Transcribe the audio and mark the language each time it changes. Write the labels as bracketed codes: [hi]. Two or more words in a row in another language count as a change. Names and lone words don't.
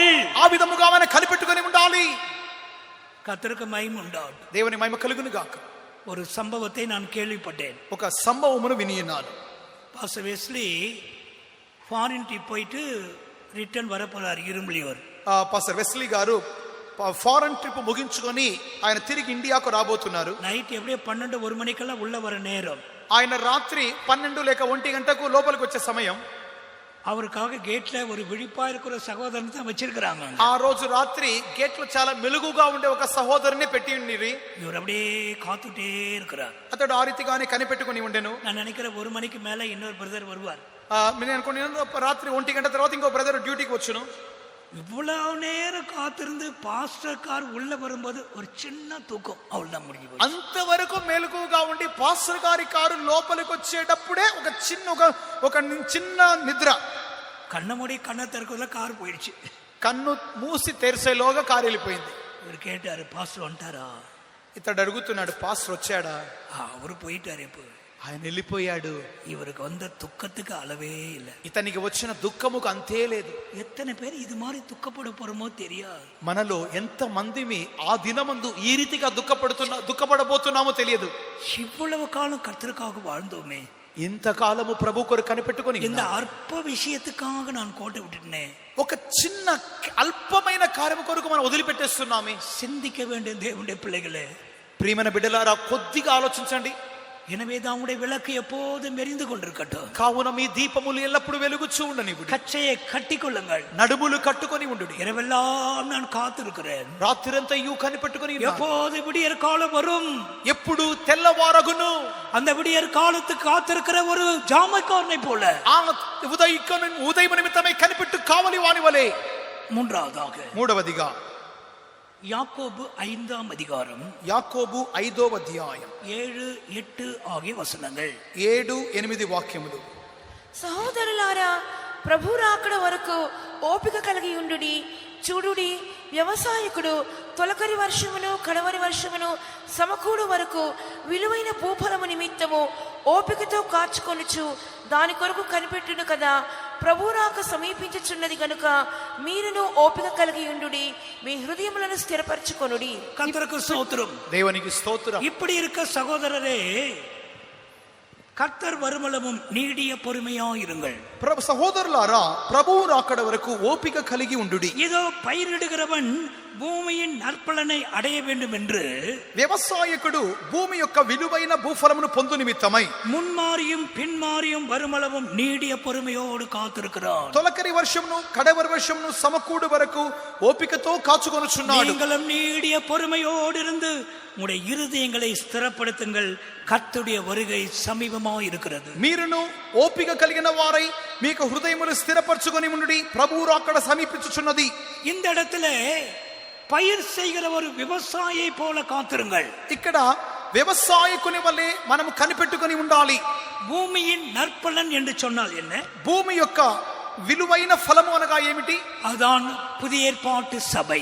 [te] ఆ విధముగా మనం కనిపెట్టుకొని ఉండాలి. [ta] கர்த்தருக்கு மகிமை உண்டாகட்டும். [te] దేవుని మహిమ కలుగును గాక. [ta] ஒரு சம்பவத்தை நான் கேள்விப்பட்டேன். [te] ఒక సంభవమును వినియున్నాను. [ta] பாஸ்டர் வெஸ்லி [en] foreign trip [ta] போயிட்டு ரிட்டர்ன் வர போறார் இரும்புலியூர். [te] పాస్టర్ వెస్లీ గారు [en] foreign trip [te] ముగించుకొని ఆయన తిరిగి ఇండియాకు రాబోతున్నారు. [ta] நைட் எப்படியோ 12-1 மணிக்கெல்லாம் உள்ள வர நேரம். [te] ఆయన రాత్రి 12 లేక 1 గంటకు లోపలికి వచ్చే సమయం. [ta] அவருக்காக கேட்ல ஒரு விழிப்பா இருக்கிற சகோதரன் தான் வச்சிருக்கிறாங்க. [te] ఆ రోజు రాత్రి గేట్లో చాలా మెలుగుగా ఉండే ఒక సహోదరుని పెట్టి ఉన్నిరి. [ta] இவர் அப்படியே காத்துட்டே இருக்கிறார். [te] అతడు ఆ రీతిగానే కనిపెట్టుకొని ఉండెను. [ta] நான் நினைக்கிறேன் 1 மணிக்கு மேல இன்னொரு பிரதர் வருவார். [te] నేను అనుకున్నాను రాత్రి 1 గంట తర్వాత ఇంకో [en] brother duty [te] వచ్చును. [ta] இவ்வளவு நேரம் காத்திருந்து [en] pastor car [ta] உள்ள வரும்போது ஒரு சின்ன தூக்கம், அவ்வளவுதான் முடிஞ்சு போச்சு. [te] అంతవరకు మెలకువగా ఉండి పాస్టర్ గారి కారు లోపలికి వచ్చేటప్పుడే ఒక చిన్న నిద్ర. [ta] கண்ண மூடி கண்ணை திறக்கல கார் போயிடுச்சு. [te] కన్ను మూసి తెరిసేలోగా కారు వెళ్ళిపోయింది. [ta] இவர் கேட்டாரு, பாஸ்டர் வந்துட்டாரா? [te] ఇతడు అడుగుతున్నాడు, పాస్టర్ వచ్చాడా? [ta] அவரு போயிட்டாரு. இப்போ [te] ఆయన వెళ్ళిపోయాడు. [ta] இவருக்கு வந்த துக்கத்துக்கு அளவே இல்லை. [te] ఇతనికి వచ్చిన దుఃఖముకు అంతే లేదు. [ta] எத்தனை பேர் இது மாதிரி துக்கப்பட போறோமோ தெரியாது. [te] మనలో ఎంత మందిమి ఆ దినమందు ఈ రీతిగా దుఃఖపడబోతున్నామో తెలియదు. [ta] இவ்வளவு காலம் கர்த்தருக்காக வாழ்ந்தோமே, [te] ఇంతకాలము ప్రభు కొరకు కనిపెట్టుకొని [ta] இந்த அற்ப விஷயத்துக்காக நான் கோட்டை விட்டுட்டேன். [te] ఒక చిన్న అల్పమైన కార్యము కొరకు మనం వదిలిపెట్టేస్తున్నామే. [ta] சிந்திக்க வேண்டிய தேவனுடைய பிள்ளைகளே, [te] ప్రియమైన బిడ్డలారా, కొద్దిగా ఆలోచించండి. [ta] எனவே நம்முடைய விளக்கு எப்போதும் எரிந்து கொண்டிருக்கட்டும். [te] కావున మీ దీపములు ఎల్లప్పుడూ వెలుగుచూ ఉండనివ్వండి. [ta] கச்சையை கட்டிக்கொள்ளுங்கள். [te] నడుములు కట్టుకొని ఉండుడి. [ta] இரவெல்லாம் நான் காத்திருக்கிறேன். [te] రాత్రిరంతయు కనిపెట్టుకొని [ta] எப்போது விடியற் காலம் வரும்? [te] ఎప్పుడు తెల్లవారగును? [ta] அந்த விடியற் காலத்துக்கு காத்திருக்கிற ஒரு ஜாமக்காரனை போல. [te] ఆ ఉదయం నిమిత్తమై కనిపెట్టు కావలి వాని వలె. మూడవదిగా [ta] யாக்கோபு 5ஆம் அதிகாரம், [te] యాకోబు 5వ అధ్యాయం [ta] 7-8 ఆகிய వచనங்கள். [te] 7-8 వాక్యములు. సహోదరులారా, ప్రభు రాకడ వరకు ఓపిక కలిగి ఉండుడి. చూడుడి, వ్యవసాయకుడు తొలకరి వర్షమును కడవరి వర్షమును సమకూడు వరకు విలువైన భూఫలము నిమిత్తము ఓపికతో కాచుకొనుచు దాని కొరకు కనిపెట్టును కదా. ప్రభు రాక సమీపించుచున్నది గనుక మీరును ఓపిక కలిగి ఉండుడి. మీ హృదయములను స్థిరపరచుకొనుడి. [ta] கர்த்தருக்கு ஸ்தோத்திரம். [te] దేవునికి స్తోత్రం. [ta] இப்படி இருக்க சகோதரரே, கர்த்தர் வருமளவும் நீடிய பொறுமையா இருங்கள். [te] సహోదరులారా, ప్రభువు రాకడ వరకు ఓపిక కలిగి ఉండుడి. [ta] இதோ பயிரிடுகிறவன் பூமியின் நற்பலனை அடைய வேண்டும் என்று [te] వ్యవసాయకుడు భూమి యొక్క విలువైన భూఫలమును పొందు నిమిత్తమై [ta] முன்மாறியும் பின்மாறியும் வருமளவும் நீடிய பொறுமையோடு காத்திருக்கிறான். [te] తొలకరి వర్షమును కడవరి వర్షమును సమకూడు వరకు ఓపికతో కాచుకొనుచున్నాడు. [ta] நீங்களும் நீடிய பொறுமையோடு இருந்து உங்களுடைய இருதயங்களை ஸ்திரப்படுத்துங்கள். கர்த்தருடைய வருகை சமீபமாக இருக்கிறது. [te] మీరును ఓపిక కలిగిన వారై మీకు హృదయమును స్థిరపరచుకొని ఉండుడి. ప్రభువు రాకడ సమీపించుచున్నది. [ta] இந்த இடத்துல பயிர் செய்கிற ஒரு விவசாயியை போல காத்திருங்கள். [te] ఇక్కడ వ్యవసాయకుని వలె మనము కనిపెట్టుకొని ఉండాలి. [ta] பூமியின் நற்பலன் என்று சொன்னால் என்ன? [te] భూమి యొక్క విలువైన ఫలము అనగా ఏమిటి? [ta] அதான் புதிய ஏற்பாட்டு சபை.